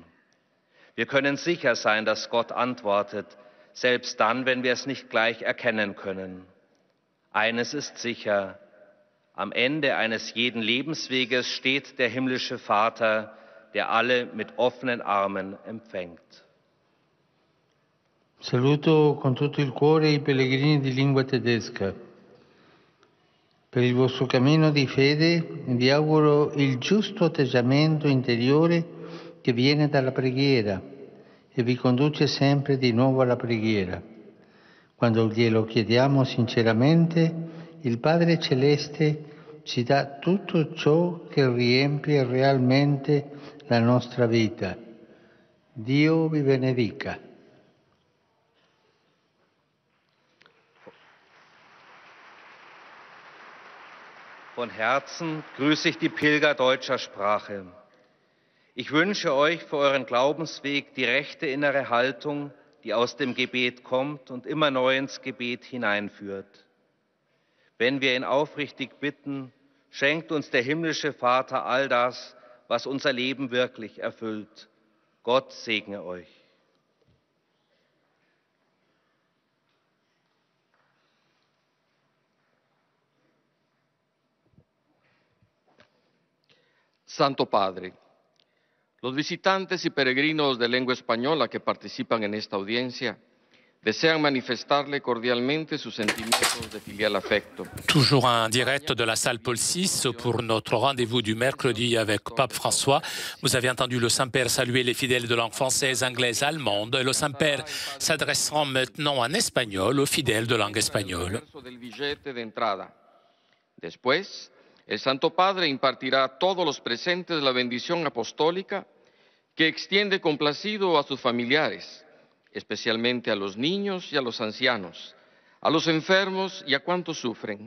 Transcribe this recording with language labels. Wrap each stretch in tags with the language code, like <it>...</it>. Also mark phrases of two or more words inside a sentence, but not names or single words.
<de>Wir können sicher sein, dass Gott antwortet, selbst dann, wenn wir es nicht gleich erkennen können. Eines ist sicher: Am Ende eines jeden Lebensweges steht der himmlische Vater, der alle mit offenen Armen empfängt.</de> <it>Saluto con tutto il cuore i pellegrini di lingua tedesca. Per il vostro cammino di fede vi auguro il giusto atteggiamento interiore che viene dalla preghiera e vi conduce sempre di nuovo alla preghiera. Quando glielo chiediamo sinceramente, il Padre Celeste ci dà tutto ciò che riempie realmente la nostra vita. Dio vi benedica.</it> <de>Von Herzen grüße ich die Pilger deutscher Sprache. Ich wünsche euch für euren Glaubensweg die rechte innere Haltung, die aus dem Gebet kommt und immer neu ins Gebet hineinführt. Wenn wir ihn aufrichtig bitten, schenkt uns der himmlische Vater all das, was unser Leben wirklich erfüllt. Gott segne euch.</de> <es>Santo Padre, los visitantes y peregrinos de lengua española que participan en esta audiencia desean manifestarle cordialmente sus sentimientos de filial afecto.</es> <fr>Toujours un direct de la salle Paul VI pour notre rendez-vous du mercredi avec Pape François. Vous avez entendu le Saint-Père saluer les fidèles de langue française, anglaise, allemande. Le Saint-Père s'adressera maintenant en espagnol aux fidèles de langue espagnole.</fr> <es>Después, el Santo Padre impartirá a todos los presentes la bendición apostólica que extiende complacido a sus familiares, especialmente a los niños y a los ancianos, a los enfermos y a cuantos sufren.</es>